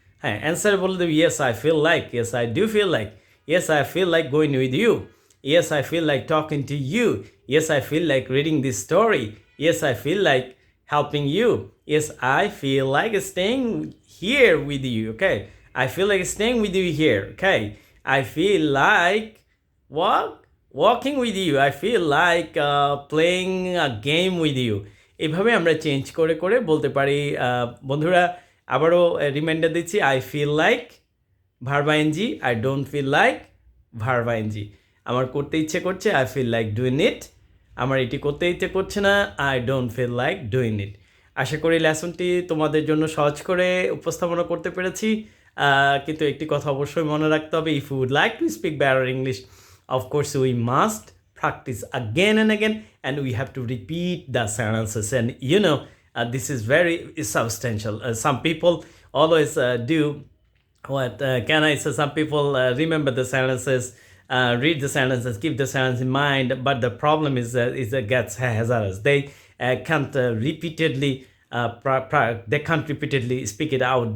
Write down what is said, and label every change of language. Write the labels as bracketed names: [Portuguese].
[Bangla] হ্যাঁ, অ্যান্সার বলে দেবে [English] yes I feel like, yes I do feel like, yes I feel like going with you, yes I feel like talking to you, yes I feel like reading this story, yes I feel like helping you, Yes, I feel like staying here with you. Okay, I feel like staying with you here. Okay, I feel like walking with you. I feel like playing a game with you. [Bangla] এভাবে আমরা change করে করে বলতে পারি। বন্ধুরা, আবারও reminder দিচ্ছি, [English] I feel like verb ING, I don't feel like verb ING. [Bangla] আমার করতে ইচ্ছে করছে, [English] I feel like doing it. [Bangla] আমার এটি করতে ইচ্ছে করছে না, [English] I don't feel like doing it. [Bangla] আশা করি লেসনটি তোমাদের জন্য সহজ করে উপস্থাপনা করতে পেরেছি। কিন্তু একটি কথা অবশ্যই মনে রাখতে হবে, [English] If you would like to speak better English, of course we must practice again and again, and we have to repeat the sentences. And this is very substantial. Some people always do what can I say? Some people remember the sentences, read the sentences, keep the sentence in mind, but the problem is that gets hazardous. They can't repeatedly they can't repeatedly speak it out.